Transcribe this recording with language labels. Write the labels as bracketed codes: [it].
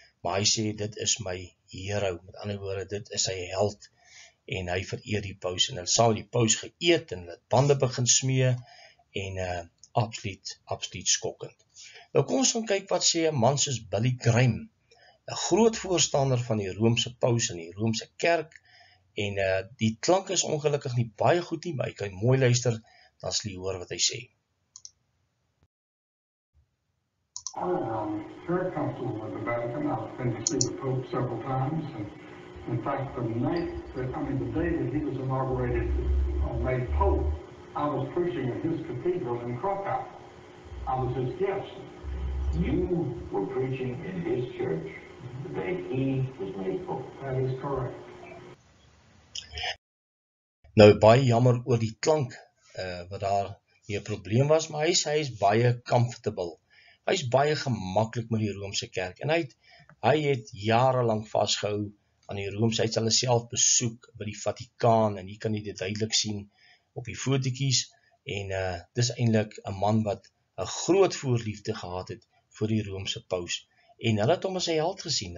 [af] Maar hy sê dit is my hero, met ander woorde dit is sy held en hy vereer die paus en hulle saam die paus geëet en hulle bande begin smee en absoluut skokkend. Nou kom ons gaan kyk wat sê 'n man soos Billy Graham, 'n groot voorstander van die Romeinse paus en die Romeinse kerk en die klank is ongelukkig nie baie goed nie, maar jy kan mooi luister, dan sal jy hoor wat hy sê. [en] I'm very comfortable with the Vatican. I've been to see the Pope several times, and in fact, the day that he was inaugurated, made Pope, I was preaching at his cathedral in Krakow. I was his guest. You were preaching in his church the day he was made Pope. That is correct. [af] Nou baie jammer oor die klank wat daar nie 'n probleem was, maar hy is baie comfortable. Hy is baie gemaklik met die Romeinse kerk en hy het jarelang vasgehou aan die Romeinse. Hy het hulle self besoek by die Vatikaan en hier kan jy dit duidelik sien op die fotootjies en dis eintlik 'n man wat 'n groot voorliefde gehad het vir die Romeinse paus en hulle het hom as sy held gesien.